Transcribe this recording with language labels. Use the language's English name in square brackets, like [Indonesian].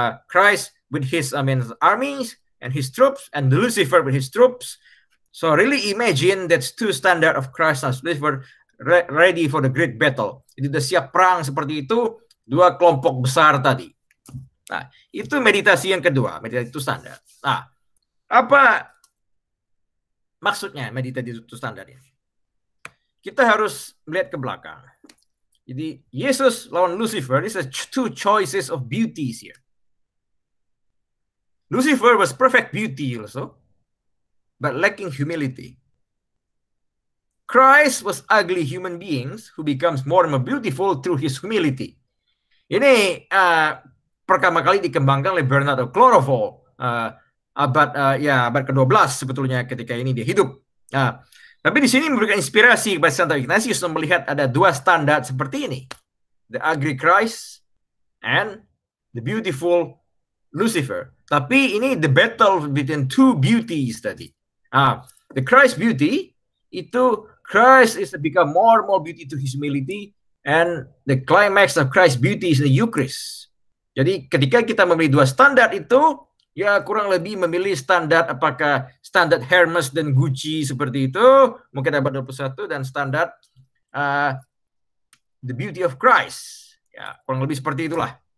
[English] Christ with his armies and his troops, and Lucifer with his troops. So really imagine that's two standard of Christ and Lucifer ready for the great battle. [Indonesian] Jadi sudah siap perang seperti itu, dua kelompok besar tadi. Nah, itu meditasi yang kedua, meditasi itu standar. Nah, apa maksudnya meditasi itu standar ini? Kita harus melihat ke belakang. Jadi Yesus lawan [English] Lucifer, this is two choices of beauties here. Lucifer was perfect beauty also, but lacking humility. Christ was ugly human beings who becomes more and more beautiful through his humility. [Indonesian] Ini pertama kali dikembangkan oleh Bernard of Clairvaux abad ke-12 sebetulnya ketika ini dia hidup. Tapi di sini memberikan inspirasi kepada Santo Ignatius untuk melihat ada dua standar seperti ini. [English] The ugly Christ and the beautiful Lucifer. [Indonesian] Tapi ini [English] the battle between two beauties [Indonesian] tadi. [English] The Christ beauty itu Christ is to become more and more beauty to his humility, and the climax of Christ beauty is the Eucharist. [Indonesian] Jadi ketika kita memilih dua standar itu, ya kurang lebih memilih standar apakah standar Hermes dan Gucci seperti itu, mungkin abad 21, dan standar [English] the beauty of Christ. [Indonesian] Ya, kurang lebih seperti itulah.